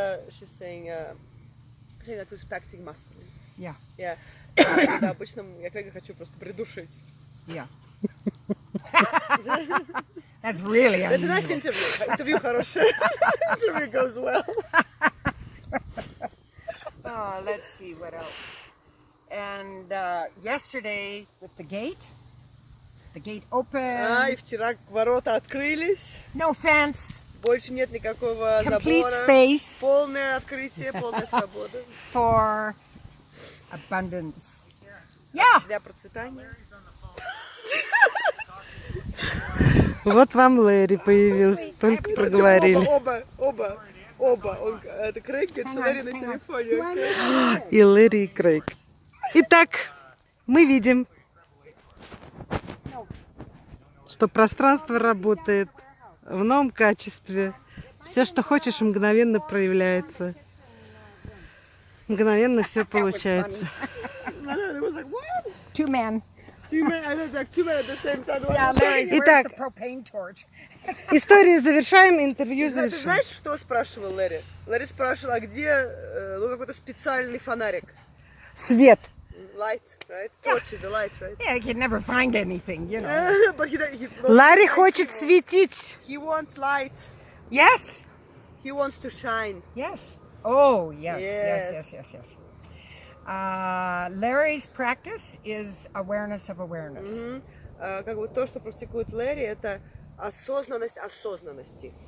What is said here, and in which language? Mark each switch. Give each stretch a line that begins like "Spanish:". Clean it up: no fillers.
English: She's saying, she's like respecting masculine. Yeah. Yeah.
Russian: Да, обычно я Крейга хочу просто придушить.
English: Yeah. That's really That's a unusual. nice interview.
Russian: Интервью хорошее.
English: Interview goes well. Oh, let's see what else. And yesterday with the gate opened.
Russian: И вчера ворота открылись.
English: No fence.
Russian: Больше нет никакого
English: Complete
Russian: забора.
English: space
Russian: Полное открытие, полная свобода.
English: for abundance. Yeah.
Russian: Для процветания. Вот вам Лэри появился, только проговорили. Оба. Это Крейг, Лэри на телефоне. И Лэри, и Крейг. Итак, мы видим, что пространство работает в новом качестве. Все, что хочешь, мгновенно проявляется. Мгновенно все получается.
English: Two men. Two men at the same time. Yeah, Larry's, where's
Russian: Итак,
English: the propane torch?
Russian: историю завершаем, интервью Ты завершим. знаешь, что спрашивал Лэри? Лэри спрашивал, а где какой-то специальный фонарик? Свет.
English: Light, right? Torch is a light, right? Yeah, you can never find anything, you know. But
Russian: Ларри хочет светить.
English: He wants light. Yes. He wants to shine. Yes. Oh, yes, Yes. yes. Larry's practice is awareness of awareness.
Russian: Как бы то, что практикует Лэри, это осознанность осознанности.